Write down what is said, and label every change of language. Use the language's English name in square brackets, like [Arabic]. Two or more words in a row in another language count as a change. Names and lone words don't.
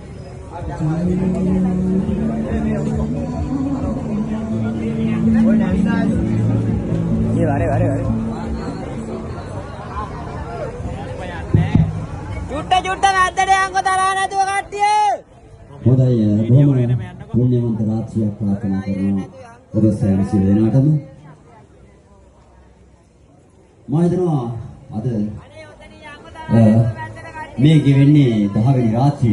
[Sinhala] ये वारे वारे वारे चुट्टा चुट्टा नादडे अंग තරහ නැතුව කට්ටිය හොඳයි බොහොම පුණ්‍යවන්ත රාත්‍රියක් ප්‍රාර්ථනා කරනවා ඔබ සෑම සිල් දෙනාටම මම හිතනවා අද මේ ගෙවෙන්නේ 10 වෙනි රාත්‍රිය.